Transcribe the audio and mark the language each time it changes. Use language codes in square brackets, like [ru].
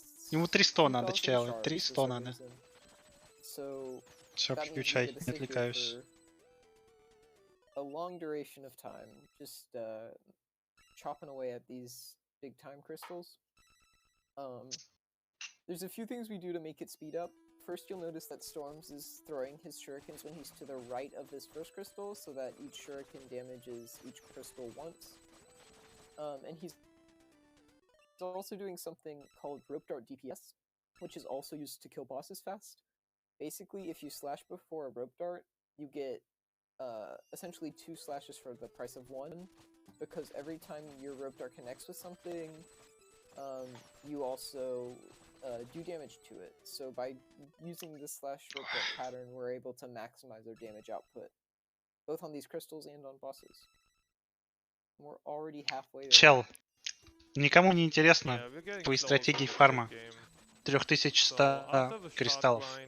[ru] Ему 300 надо, чел, 300 надо. Все, включай, не отвлекаюсь. [en] A long duration of time, just chopping away at these big time crystals. There's a few things we do to make it speed up. First, you'll notice that Storms is throwing his shurikens when he's to the right of this first crystal, so that each shuriken damages each crystal once. And he's also doing something called rope dart DPS, which is also used to kill bosses fast. Basically, if you slash before a rope dart, you get essentially 2 slashes for the price of 1, because every time your rope dart connects with something, you also do damage to it. So by using this slash rope dart pattern, we're able to maximize our damage output, both on these crystals and on bosses. We're already halfway there. [ru] Чел, никому не интересно твои стратегии фарма. 3100 кристаллов.